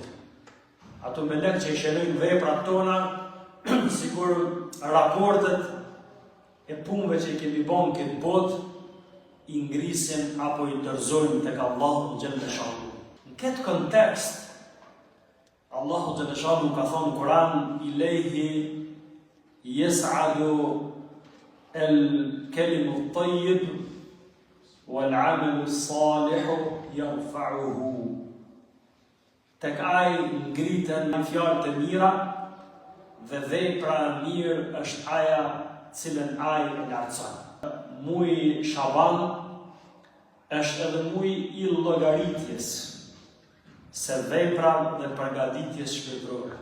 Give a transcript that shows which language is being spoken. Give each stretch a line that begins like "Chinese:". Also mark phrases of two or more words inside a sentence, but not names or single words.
Albanian: Ato melek që i shënojnë veprat tona, sikur raportet e punëve që i kemi bën këtë botë, i ngrisin apo i dorëzojnë tek Allahu
Arabic: جل جلاله.
Albanian: Në këtë kontekst, Allahu
Arabic: جل جلاله
Albanian: ka thonë në Kur'an,
Arabic: إليه يصعد الكلم الطيب والعمل الصالح يرفعه.
Albanian: Tek ai ngriten fjalët e mira dhe vepra e mirë është aja cilën ai e lartëson. Muaji Shaban është edhe muaji i llogaritjes se vepra dhe përgatitjes shpirtërore.